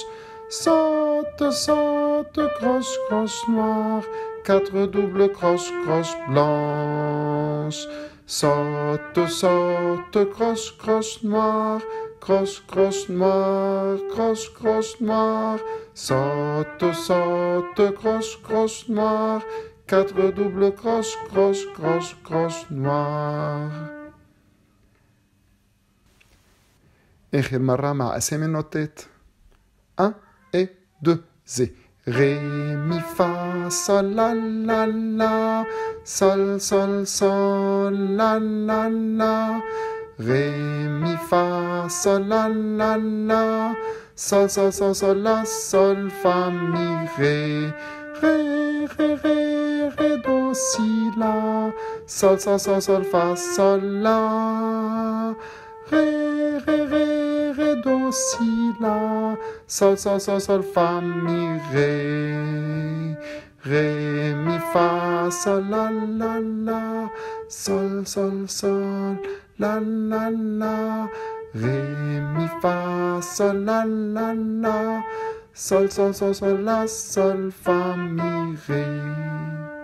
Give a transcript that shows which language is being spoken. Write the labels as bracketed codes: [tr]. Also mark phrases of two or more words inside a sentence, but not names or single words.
[fr] saute saute croche croche noire 4 double croche croche blanche saute saute croche croche noire croche croche noire croche croche noire saute saute croche croche noire 4 double croche croche croche croche noire. [ar] آخر مرة مع أسامي النوتات [fr] 1 et 2 c'est ré mi fa sol la la la sol sol sol la la la ré mi fa sol la la la sol sol sol sol la sol fa mi ré ré ré ré ré do si la sol sol sol sol fa sol la ré ré ré ré do si la sol sol sol sol fa mi ré ré mi fa sol la la la sol sol sol la la la ré mi fa sol la la la sol sol sol sol la sol fa mi ré.